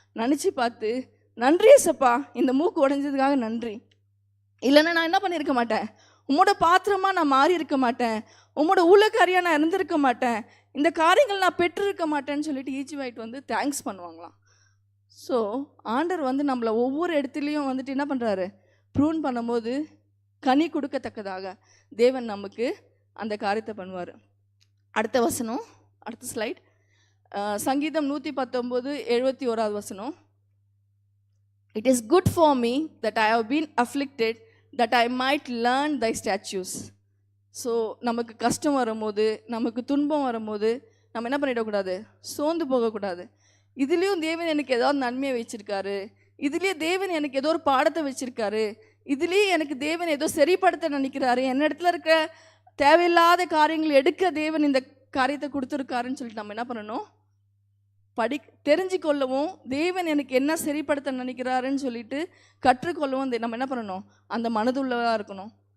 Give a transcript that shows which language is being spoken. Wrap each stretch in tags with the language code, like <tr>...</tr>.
<ta>நினச்சி பார்த்து, நன்றி சப்பா, இந்த மூக்கு உடைஞ்சதுக்காக நன்றி, இல்லைன்னா நான் என்ன பண்ணியிருக்க மாட்டேன், உம்மோட பாத்திரமாக நான் மாறி இருக்க மாட்டேன், உம்மோட ஊழக்காரியாக நான் இருந்திருக்க மாட்டேன், இந்த காரியங்கள் நான் பெற்றிருக்க மாட்டேன்னு சொல்லிட்டு ஈச்சி வாயிட்டு வந்து தேங்க்ஸ் பண்ணுவாங்களாம். ஸோ ஆண்டர் வந்து நம்மளை ஒவ்வொரு இடத்துலையும் வந்துட்டு என்ன பண்ணுறாரு, ப்ரூன் பண்ணும்போது கனி கொடுக்கத்தக்கதாக தேவன் நமக்கு அந்த காரியத்தை பண்ணுவார். அடுத்த வசனம், அடுத்த ஸ்லைட், சங்கீதம் 119:71 வசனம்.</ta> <en>It is good for me that I have been afflicted that I might learn thy statutes.</en> <ta>So நமக்கு கஷ்டம் வரும்போது, நமக்கு துன்பம் வரும்போது நம்ம என்ன பண்ணிடக்கூடாது, சோர்ந்து போகக்கூடாது. இதுலேயும் தேவன் எனக்கு ஏதாவது நன்மையை வச்சுருக்காரு, இதுலேயே தேவன் எனக்கு ஏதோ ஒரு பாடத்தை வச்சுருக்காரு, இதுலேயே எனக்கு தேவன் ஏதோ சரிப்படுத்த நினைக்கிறாரு, என்ன இடத்துல இருக்கிற தேவையில்லாத காரியங்கள் எடுக்க தேவன் இந்த காரியத்தை கொடுத்துருக்காருன்னு சொல்லிட்டு நம்ம என்ன பண்ணணும், தெரிஞ்சுக்கொள்ளவும், தேவன் எனக்கு என்ன சரிப்படுத்த நினைக்கிறாருன்னு சொல்லிட்டு கற்றுக்கொள்ளவும் நம்ம என்ன பண்ணணும், அந்த மனதுள்ளதாக இருக்கணும்.</ta>